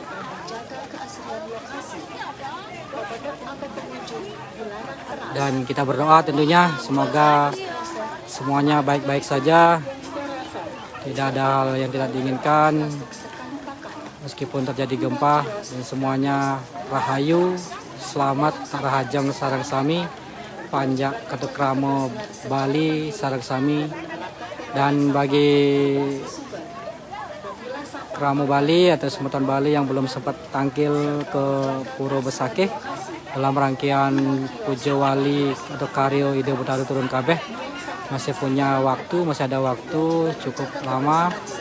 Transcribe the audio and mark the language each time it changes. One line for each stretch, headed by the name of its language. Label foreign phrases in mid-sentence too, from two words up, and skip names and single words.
Indonesian: Dan kita berdoa tentunya semoga semuanya baik-baik saja. Tidak ada hal yang tidak diinginkan meskipun terjadi gempa, dan semuanya rahayu, selamat,
Balinese: rahajang sarang sami, panjak ketukramo Bali sarang sami.
Indonesian: Dan bagi Kramo Bali atau Semutan Bali yang belum sempat tangkil ke Puro Besakih dalam rangkaian Pujo Wali atau Karyo Ide Butaru Turun Kabeh, masih punya waktu, masih ada waktu cukup lama